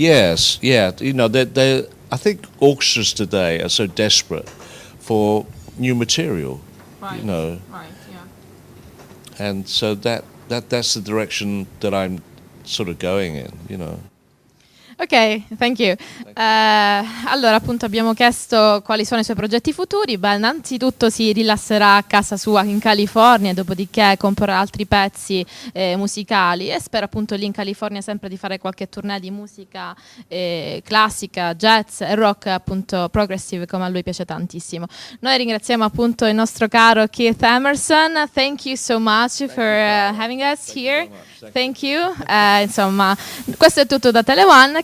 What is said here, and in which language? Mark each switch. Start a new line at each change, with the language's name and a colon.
English: Yes, yeah, you know, I think orchestras today are so desperate for new material, you know. Right, yeah. And so that's the direction that I'm sort of going in, you know. Ok, thank you.
Italian: Allora, appunto, abbiamo chiesto quali sono i suoi progetti futuri. Beh, innanzitutto si rilasserà a casa sua in California, dopodiché comporrà altri pezzi musicali e spero appunto lì in California sempre di fare qualche tournée di musica classica, jazz e rock, appunto progressive, come a lui piace tantissimo. Noi ringraziamo appunto il nostro caro Keith Emerson.
English: Thank you so much for having us here. Thank you.
Italian: Insomma, questo è tutto da Tele One.